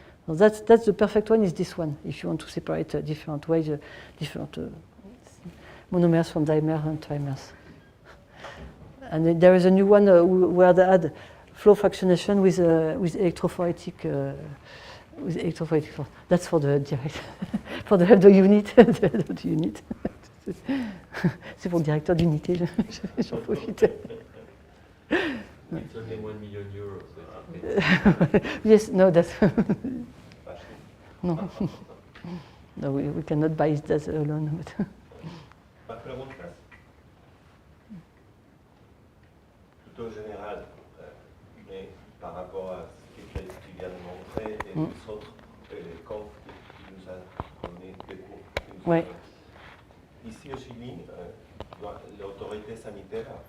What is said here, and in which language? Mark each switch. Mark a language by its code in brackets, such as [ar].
[en] So that's the perfect one, is this one, if you want to separate different weights, different monomers from dimers and trimers. And there is a new one where they add flow fractionation with electrophoretic force. That's for the direct, for the head of unit. [fr] C'est pour le directeur d'unité, j'en profite. [en] It's only 1 million euros. So it's okay. Yes, no, that's no. No, we cannot buy that alone. But [es] ¿Más preguntas? [fr] Plutôt général, mais par rapport à ce que tu viens de montrer et les autres confs que tu nous as donné des cours. Ouais. Ici au Chili, l'autorité sanitaire,